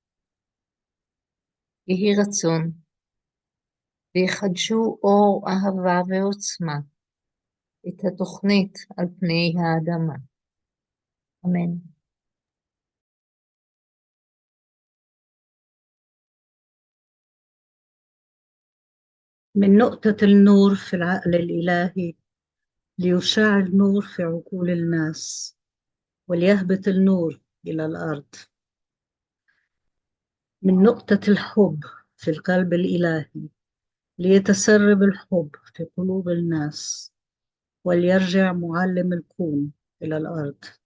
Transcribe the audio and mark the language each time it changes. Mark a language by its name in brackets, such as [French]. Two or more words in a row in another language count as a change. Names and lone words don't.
[Hebrew] יהי רצון, ויחדשו אור אהבה ועוצמה, את התוכנית על פני האדמה. אמן. [Arabic] من نقطة النور في العقل الإلهي ليشاع النور في عقول الناس وليهبط النور إلى الأرض. من نقطة الحب في القلب الإلهي ليتسرب الحب في قلوب الناس وليرجع معلم الكون إلى الأرض.